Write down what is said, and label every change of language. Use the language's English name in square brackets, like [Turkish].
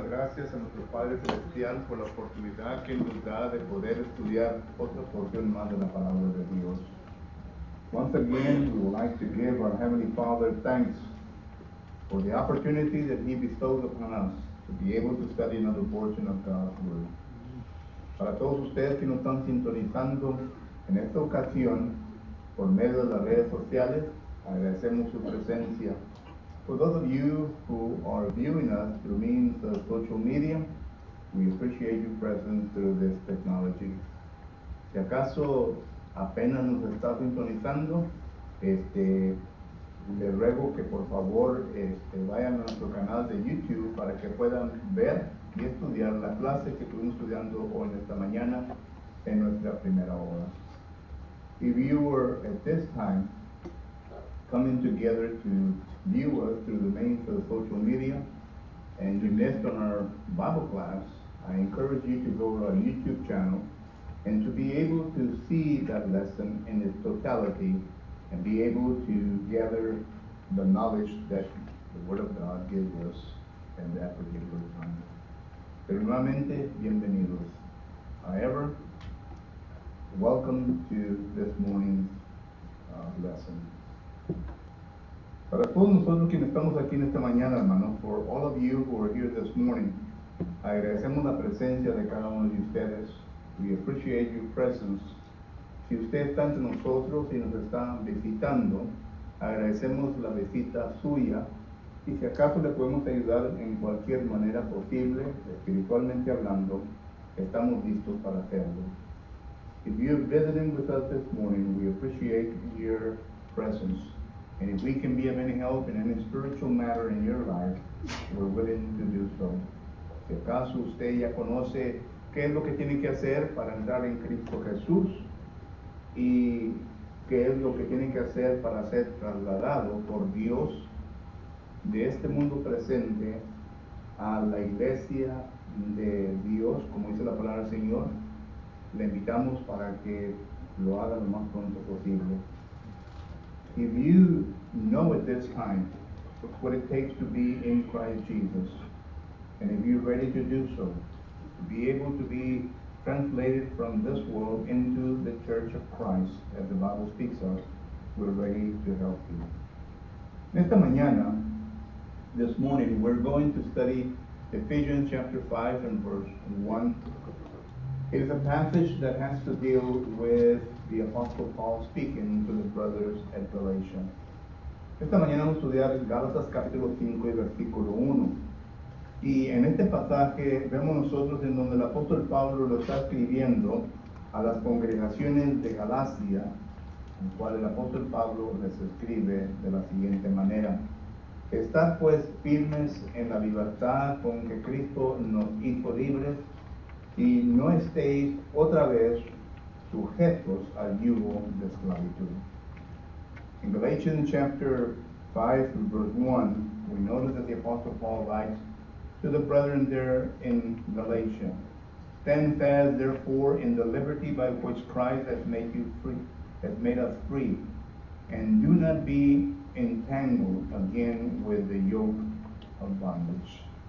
[Spanish] gracias a nuestro Padre Celestial por la oportunidad que nos da de poder estudiar otra porción más de la palabra de Dios. [English] Once again, we would like to give our Heavenly Father thanks for the opportunity that He bestows upon us to be able to study another portion of God's Word. [Spanish] Para todos ustedes que nos están sintonizando en esta ocasión por medio de las redes sociales, agradecemos su presencia. [English] For those of you who are viewing us through means of social media, we appreciate your presence through this technology. [Spanish] Si acaso apenas nos está sintonizando, le ruego que por favor vayan a nuestro canal de YouTube para que puedan ver y estudiar la clase que estuvimos estudiando hoy en esta mañana en nuestra primera hora. [English] If you were at this time coming together to view us through the means of social media and you missed on our Bible class, I encourage you to go to our YouTube channel and to be able to see that lesson in its totality and be able to gather the knowledge that the Word of God gives us in that particular time. [Spanish] Pero nuevamente, bienvenidos. [English] However, welcome to this morning's lesson. [Spanish] Para todos nosotros quienes estamos aquí en esta mañana, hermanos, [English] for all of you who are here this morning, [Spanish] agradecemos la presencia de cada uno de ustedes. [English] We appreciate your presence. [Spanish] Si usted está entre nosotros y nos está visitando, agradecemos la visita suya y si acaso le podemos ayudar en cualquier manera posible, espiritualmente hablando, estamos listos para hacerlo. [English] If you're visiting with us this morning, we appreciate your presence. And if we can be of any help in any spiritual matter in your life, we're willing to do so. [Spanish] Si acaso usted ya conoce qué es lo que tiene que hacer para entrar en Cristo Jesús y qué es lo que tiene que hacer para ser trasladado por Dios de este mundo presente a la iglesia de Dios, como dice la palabra del Señor, le invitamos para que lo haga lo más pronto posible. [English] If you know at this time what it takes to be in Christ Jesus, and if you're ready to do so, to be able to be translated from this world into the church of Christ, as the Bible speaks of, we're ready to help you. [Spanish] Esta mañana, [English] this morning, we're going to study Ephesians chapter 5 and verse 1. It is a passage that has to deal with the Apostle Paul speaking to the brothers at Galatia. [Spanish] Esta mañana vamos a estudiar Gálatas capítulo 5 y versículo 1. Y en este pasaje vemos nosotros en donde el apóstol Pablo lo está escribiendo a las congregaciones de Galacia, en cual el apóstol Pablo les escribe de la siguiente manera: Estad pues firmes en la libertad con que Cristo nos hizo libres, y no estéis otra vez sujetos al yugo de esclavitud. [English] In Galatians chapter 5 verse 1, we notice that the Apostle Paul writes to the brethren there in Galatia, Stand fast therefore in the liberty by which Christ has made you free, has made us free, and do not be entangled again with the yoke of bondage.